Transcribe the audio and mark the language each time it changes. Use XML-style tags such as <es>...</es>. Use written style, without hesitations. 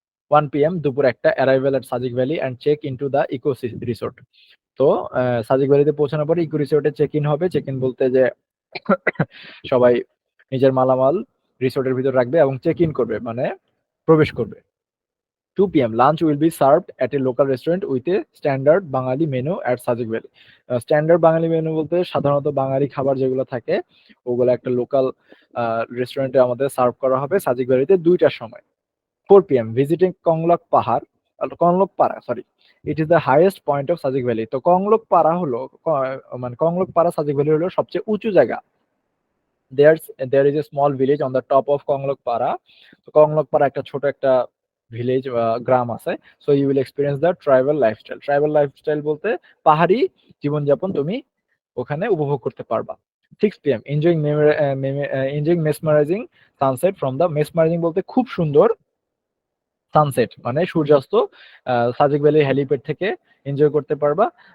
<en>1 PM</en> <bn>দুপুর 1টা</bn> <en>Arrival at Sajek valley and check into the eco resort.</en> <bn>তো সাজেক ভ্যালিতে পৌঁছানোর পরে ইকো রিসোর্টে চেক ইন হবে। চেক ইন বলতে যে সবাই নিজের মালামাল রিসোর্টের ভিতর রাখবে এবং চেক ইন করবে, মানে প্রবেশ করবে।</bn> <en>2 PM lunch will be served at a local restaurant with a standard Bengali menu at Sajek valley.</en> <bn>Standard Bangali menu বলতে সাধারণত বাঙালি খাবার যেগুলো থাকে ওগুলো একটা লোকাল রেস্টুরেন্টে আমাদের সার্ভ করা হবে সাজেক ভ্যালিতে 2টার সময়।</bn> <en>4 PM visiting Konglak পাহাড়, কংলক পাড়া, sorry, it is the highest point of Sajek valley.</en> <bn>তো কংলক পাড়া হলো মানে কংলক পাড়া সাজেক ভ্যালি হলো সবচেয়ে উঁচু জায়গা।</bn> <en>there is a small village on the top of Konglak পাড়া।</en> <bn>তো কংলক পাড়া একটা ছোট একটা ভিলেজ বা গ্রাম আছে।</bn> <en>So you will experience the tribal lifestyle.</en> <bn>Tribal lifestyle বলতে পাহাড়ি জীবনযাপন তুমি ওখানে উপভোগ করতে পারবা।</bn> <en>6 PM enjoying mesmerizing sunset from the,</en> <bn>mesmerizing বলতে খুব সুন্দর, সানসেট মানে সূর্যাস্ত সাজেক ভ্যালি হেলিপ্যাড থেকে এনজয় করতে পারবা।</bn>